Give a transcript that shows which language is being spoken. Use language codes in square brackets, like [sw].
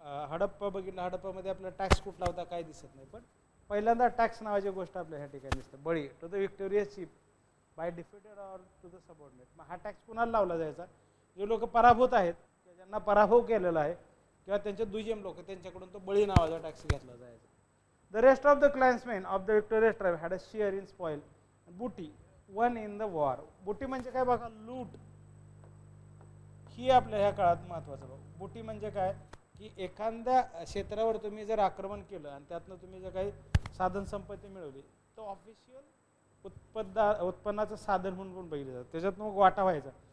[mr] हडप्पा बघितलं, हडप्पामध्ये आपल्याला टॅक्स कुठला होता काय दिसत नाही, पण पहिल्यांदा टॅक्स नावाची गोष्ट आपल्या ह्या ठिकाणी दिसते. [en] Bali to the victorious chief by defeated or to the subordinate. [mr] मग हा टॅक्स कुणाला लावला जायचा? जे लोक पराभूत आहेत, ज्यांना पराभव केलेला आहे, किंवा त्यांचे दुय्यम लोक, त्यांच्याकडून तो बळी नावाचा टॅक्स घेतला जायचा. [en] The rest of the clansmen of the victorious tribe had a share in spoil booty won in the war. [mr] बूटी म्हणजे काय बघा, लूट. ही आपल्या ह्या काळात महत्वाचं बघा. बूटी म्हणजे काय, की एखाद्या क्षेत्रावर तुम्ही जर आक्रमण केलं आणि त्यातनं तुम्ही जर काही साधन संपत्ती मिळवली, तो ऑफिशियल उत्पन्नाचं साधन म्हणून पण बघितलं जातं. त्याच्यात मग वाटा व्हायचा.